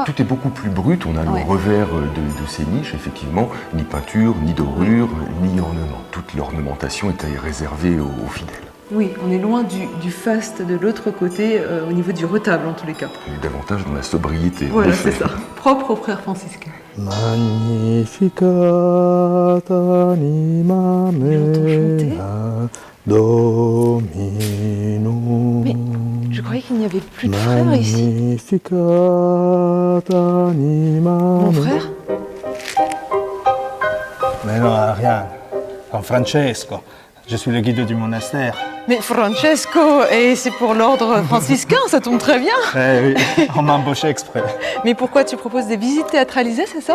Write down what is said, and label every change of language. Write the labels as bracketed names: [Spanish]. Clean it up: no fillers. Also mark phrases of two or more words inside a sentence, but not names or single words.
[French] Tout est beaucoup plus brut. On a le revers de ces niches, effectivement. Ni peinture, ni dorure, ni ornement. Toute l'ornementation était réservée aux fidèles. Oui, on est loin du faste de l'autre côté, au niveau du retable en tous les cas. On est davantage dans la sobriété. Voilà, c'est ça. Propre aux frères franciscains. [Latin] Magnificat anima mea Dominum. [French] Mais je croyais qu'il n'y avait plus de frères ici. [Latin] Magnificat anima [French] Mon frère? Mais non, rien. San Francesco. Je suis le guide du monastère. Mais Francesco, et c'est pour l'ordre franciscain, ça tombe très bien. Eh oui, on m'a embauché exprès. Mais pourquoi tu proposes des visites théâtralisées, c'est ça?